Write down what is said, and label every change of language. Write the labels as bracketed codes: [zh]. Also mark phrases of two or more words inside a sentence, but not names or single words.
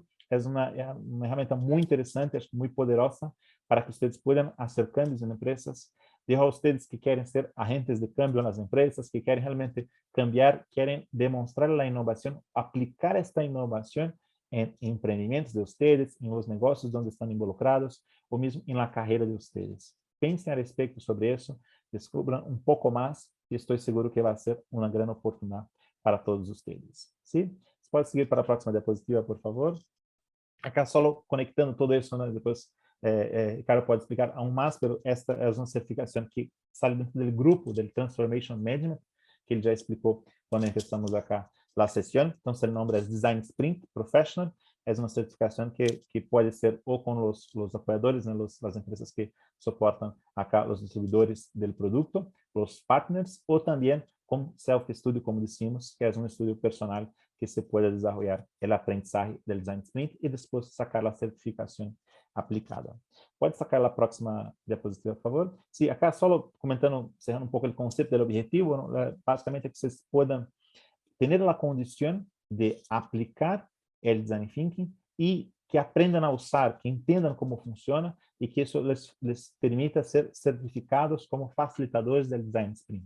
[es] Es una herramienta muy interesante, muy poderosa para que ustedes puedan hacer cambios en empresas. Dejo a ustedes que quieren ser agentes de cambio en las empresas, que quieren realmente cambiar, quieren demostrar la innovación, aplicar esta innovación en emprendimientos de ustedes, en los negocios donde están involucrados, o mismo en la carrera de ustedes. [pt] Pensem a respeito sobre isso, descubram um pouco mais e estou seguro que vai ser uma grande oportunidade para todos vocês. Sim? Você pode seguir para a próxima diapositiva, por favor. Acá só conectando todo isso, né? Depois Ricardo pode explicar aún mais, mas esta é uma certificação que sai dentro do grupo do Transformation Management, que ele já explicou quando começamos acá a sessão. Então, o nome é Design Sprint Professional. É uma certificação que pode ser ou com os apoiadores, né, as empresas que suportam acá os distribuidores do produto, os partners, ou também com self-studio, como dissemos, que é um estudo personal [es] que se pueda desarrollar el aprendizaje del Design Sprint y después sacar la certificación aplicada. [pt] Pode sacar a próxima diapositiva, por favor? [es] Sí, acá solo comentando, cerrando un poco el concepto del objetivo, ¿no? Básicamente que ustedes puedan tener la condición de aplicar el Design Thinking y que aprendan a usar, que entendan cómo funciona y que eso les permita ser certificados como facilitadores del Design Sprint.